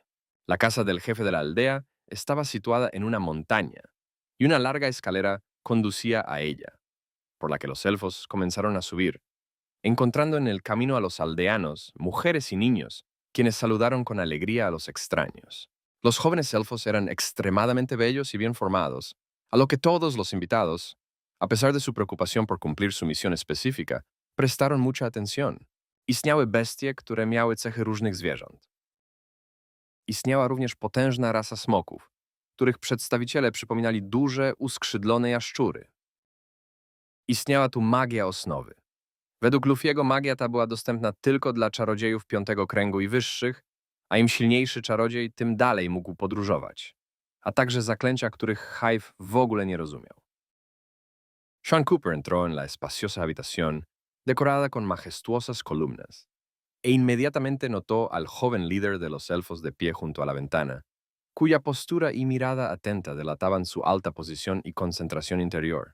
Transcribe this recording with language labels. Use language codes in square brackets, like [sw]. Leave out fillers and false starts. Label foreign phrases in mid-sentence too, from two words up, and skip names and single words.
[es] La casa del jefe de la aldea estaba situada en una montaña, y una larga escalera conducía a ella, por la que los elfos comenzaron a subir, encontrando en el camino a los aldeanos, mujeres y niños, quienes saludaron con alegría a los extraños. Los jóvenes elfos eran extremadamente bellos y bien formados, a lo que todos los invitados, a pesar de su preocupación por cumplir su misión específica, prestaron mucha atención. [pl] Istniały bestie, które miały cechy różnych zwierząt. Istniała również potężna rasa smoków, których przedstawiciele przypominali duże, uskrzydlone jaszczury. Istniała tu magia osnowy. Według Luffy'ego magia ta była dostępna tylko dla czarodziejów piątego kręgu i wyższych, a im silniejszy czarodziej, tym dalej mógł podróżować, a także zaklęcia, których Hive w ogóle nie rozumiał. [es] Sean Cooper entró en la espaciosa habitación, decorada con majestuosas columnas, e inmediatamente notó al joven líder de los elfos de pie junto a la ventana, cuya postura y mirada atenta delataban su alta posición y concentración interior.